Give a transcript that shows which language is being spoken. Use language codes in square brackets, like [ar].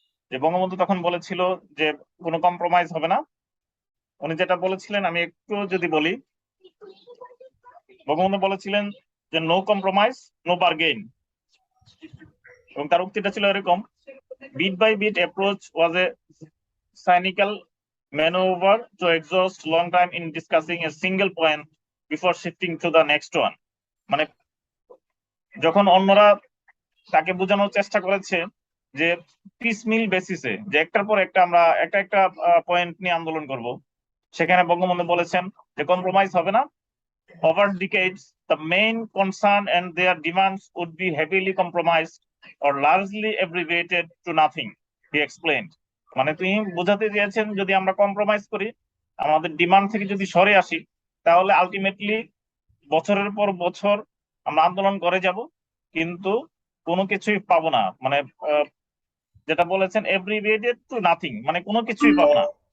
[bn] যে বঙ্গবন্ধু তখন বলেছিল যে কোনো কম্প্রোমাইজ হবে না। উনি যেটা বলেছিলেন আমি একটু যদি বলি, বঙ্গবন্ধু বলেছিলেন যে [en] no compromise no bargain, [bn] এবং তার উক্তিটা ছিল এরকম: [en] Bit by bit approach was a cynical maneuver to exhaust long time in discussing a single point before shifting to the next one. [bn] মানে যখন অন্যরা তাকে বোঝানোর চেষ্টা করেছে যে পিসমিল বেসিসে, যে একটার পর একটা আমরা একটা একটা পয়েন্ট নিয়ে আন্দোলন করব, সেখানে বঙ্গবন্ধু বলেছেন যে কম্প্রোমাইজ হবে না। [en] Over decades, the main concern and their demands would be heavily compromised or largely abbreviated to nothing, he explained. [bn] মানে তিনি বোঝাতে চেয়েছেন, যদি আমরা কম্প্রোমাইজ করি, আমাদের ডিমান্ড থেকে যদি সরে আসি, তাহলে আলটিমেটলি বছরের পর বছর আমরা আন্দোলন করে যাব, কিন্তু কোনো কিছুই পাবো না। মানে যেটা বলেছেন [en] এভরিওয়েটেড to nothing, [bn] মানে কোনো কিছুই পাবো না।